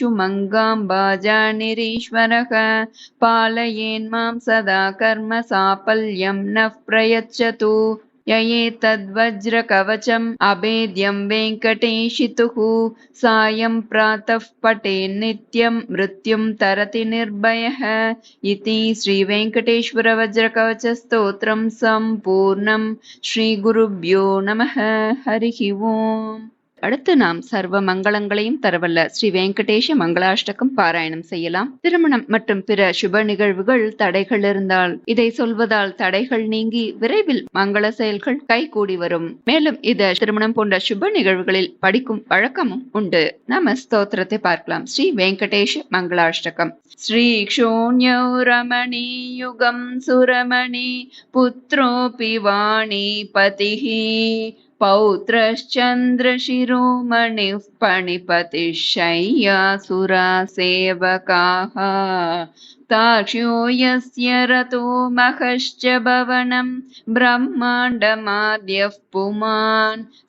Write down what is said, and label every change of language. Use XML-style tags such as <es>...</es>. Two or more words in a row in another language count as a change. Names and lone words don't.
<sa>मङ्गाम्बाजानिरीश्वरः पालयेन्मां सदा कर्म साफल्यं नः प्रयच्छतु ययेतद्वज्रकवचम् अभेद्यं वेङ्कटेशितुः सायं प्रातः पठेन्नित्यं मृत्युं तरति निर्भयः इति श्रीवेङ्कटेश्वर वज्रकवचस्तोत्रं सम्पूर्णं श्रीगुरुभ्यो नमः हरिः ओम्.</sa> <ta>அடுத்து நாம் சர்வ மங்களங்களையும் தரவல்ல ஸ்ரீ வெங்கடேஷ மங்களாஷ்டகம் பாராயணம் செய்யலாம். திருமணம் மற்றும் பிற சுப நிகழ்வுகள் தடைகள் இருந்தால் இதை சொல்வதால் தடைகள் நீங்கி விரைவில் மங்கள செயல்கள் கைகூடி வரும். மேலும் இத திருமணம் போன்ற சுப நிகழ்வுகளில் படிக்கும் வழக்கமும் உண்டு. நாம ஸ்தோத்திரத்தை பார்க்கலாம். ஸ்ரீ வெங்கடேஷ மங்களாஷ்டகம்.</ta> <sa>श्री क्षोण्यौ रमणी युगम् सुरमणी पुत्रोऽपि वाणी पतिः पौत्रश्चन्द्रशिरोमणिः पणिपतिः शय्यासुरा सेवकाः ताक्ष्यो यस्य रतो महश्च भवनं ब्रह्माण्डमाद्यः पुमान्</sa>